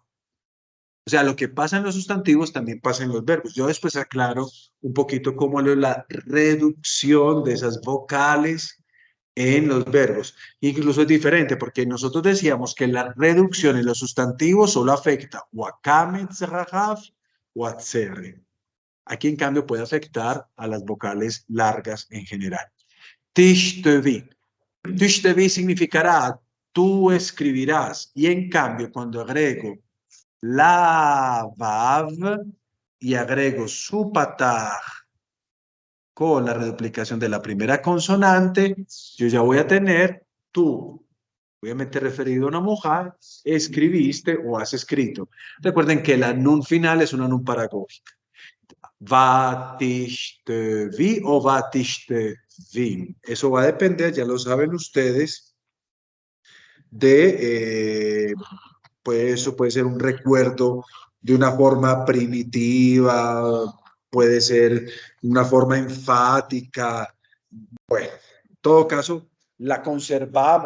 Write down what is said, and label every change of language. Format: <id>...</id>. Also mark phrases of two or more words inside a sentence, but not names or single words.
<es>O sea, lo que pasa en los sustantivos también pasa en los verbos. Yo después aclaro un poquito cómo es la reducción de esas vocales en los verbos. Incluso es diferente porque nosotros decíamos que la reducción en los sustantivos solo afecta wakame, tzrahaf o atzere. Aquí en cambio puede afectar a las vocales largas en general. Tishtevi. Tishtevi significará tú escribirás. Y en cambio cuando agrego la vav y agrego su pataj con la reduplicación de la primera consonante, yo ya voy a tener tú, obviamente referido a una mujer, escribiste o has escrito. Recuerden que la nun final es una nun paragógica. Vatishte-vi o vatishte-vim. Eso va a depender, ya lo saben ustedes, de... pues eso puede ser un recuerdo de una forma primitiva, puede ser una forma enfática. Bueno, en todo caso, la conservamos.</es>